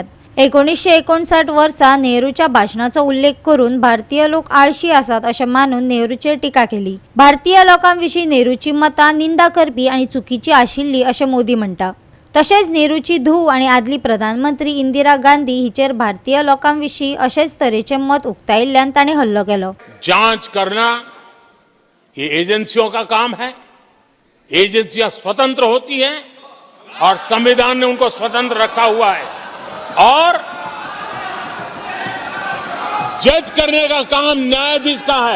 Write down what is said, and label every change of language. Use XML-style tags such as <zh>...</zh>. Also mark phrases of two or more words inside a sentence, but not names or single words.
<kok>1959 वर्सा नेहरूच्या भाषणाचो उल्लेख करून भारतीय लोक आळशी आसात अशें मानून नेहरूचेर टिका केली. भारतीय लोकांविशीं नेहरूची मतां निंदा करपी आणि चुकीची आशिल्ली अशें मोदी म्हणटा. तशेंच नेहरूची धूव आणि आदली प्रधानमंत्री इंदिरा गांधी हिचेर भारतीय लोकांविशीं अशेच तरेचे मत उक्तायिल्ल्यान ताणें हल्लो केलो.</kok> <hi>जांच करना ये एजेंसियों का काम है. एजेंसियां स्वतंत्र होती हैं और संविधान ने उनको स्वतंत्र रखा हुआ है और जज करने का काम न्यायाधीश का है.</hi>